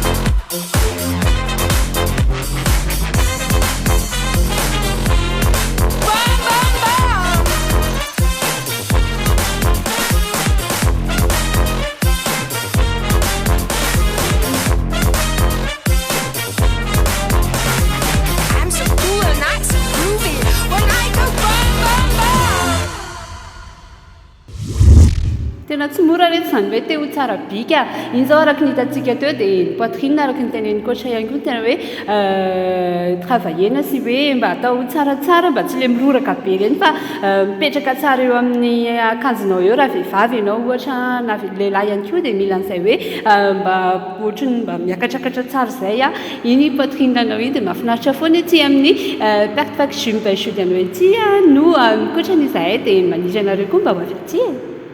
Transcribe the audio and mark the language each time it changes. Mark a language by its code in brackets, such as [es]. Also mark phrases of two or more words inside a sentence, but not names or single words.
[en] Bum bum bum. I'm so cool and I'm so groovy when I go bum bum bum. [mg] Tena tsy mora reto izany hoe te ho tsara bika. Iny zao araka ny hitantsika teo dia ny poitrine araka ny tenen'ny coach ihany koa tena hoe travailler-na sy hoe mba atao tsaratsara mba tsy le miroraka be reny fa mipetraka tsara eo amin'ny akanjonao eo raha vehivavy ianao ohatra na lehilahy ihany koa dia mila an'izay hoe mba ohatrany mba miakatrakatra tsara izay iny poitrine-nanao iny dia mahafinaritra foana ety amin'ny Perfect Gym By Judiano ety no mikoatra an'izahay dia maniry anareo koa mba ho avy aty.